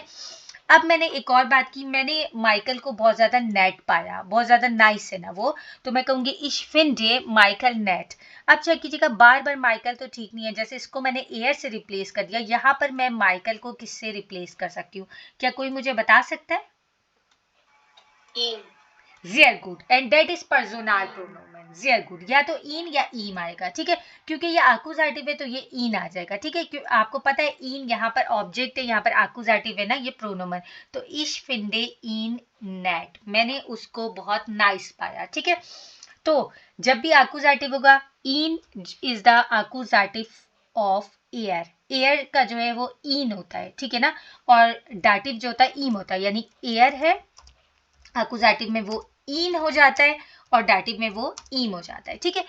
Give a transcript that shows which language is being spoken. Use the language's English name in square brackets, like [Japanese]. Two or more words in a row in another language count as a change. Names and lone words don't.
[Hindi] अब मैंने एक और बात की, मैंने माइकल को बहुत ज्यादा नेट पाया, बहुत ज्यादा नाइस है ना वो, तो मैं कहूंगी [German] ich finde Michael nett. [Hindi] अब चेक कीजिएगा, बार बार माइकल तो ठीक नहीं है, जैसे इसको मैंने एयर से रिप्लेस कर दिया, यहाँ पर मैं माइकल को किससे रिप्लेस कर सकती हूँ? क्या कोई मुझे बता सकता है? [English] Sehr good, and that is personal pronomen. Sehr good, [Hindi] या तो इन या ईम आएगा, ठीक है, क्योंकि ये आकुजाटिव है तो ये इन आ जाएगा, ठीक है। क्यों आपको पता है इन यहाँ पर ऑब्जेक्ट है, यहाँ पर आकुजाटिव है ना, ये प्रोनोमन। तो [German] ich finde ihn nett, [Hindi] मैंने उसको बहुत नाइस पाया, ठीक है। तो जब भी आकुजाटिव होगा, [English] ihn is the accusative of er, [Hindi] एयर का जो है वो इन होता है, ठीक है ना, और डाटिव जो होता है ईम होता है, यानी एयर है, आकुजाटिव में वो इन हो जाता है और डाटिव में वो ईम हो जाता है, ठीक है।